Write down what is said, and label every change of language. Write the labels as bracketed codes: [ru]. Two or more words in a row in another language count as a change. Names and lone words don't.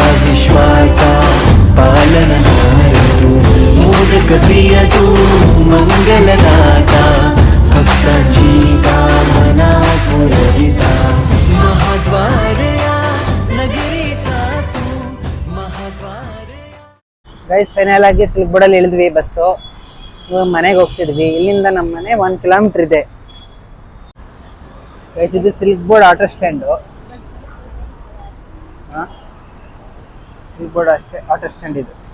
[mr] विश्वाचा पालनहार तू, मोदक प्रिय तू, मंगलदाता, भक्तांची कामना पुरविता, महाद्वार या नगरीचा तू, महाद्वार. [en] guys final [kn] ಆಗಿ ಸಿಲ್ಕ್ಬೋರ್ಡಲ್ಲಿ ಇಳಿದ್ವಿ ಬಸ್ಸು. ಮನೆಗೆ ಹೋಗ್ತಿದ್ವಿ. ಇಲ್ಲಿಂದ ನಮ್ಮ ಮನೆ 1 ಕಿಲೋಮೀಟರ್ ಇದೆ. ಗೈಸ್ ಇದು ಸಿಲ್ಕ್ ಬೋರ್ಡ್ [en] auto stand. [kn] ಸಿಲ್ಕ್ ಬೋರ್ಡ್ ಅಷ್ಟೇ [en] auto stand [kn] ಇದು.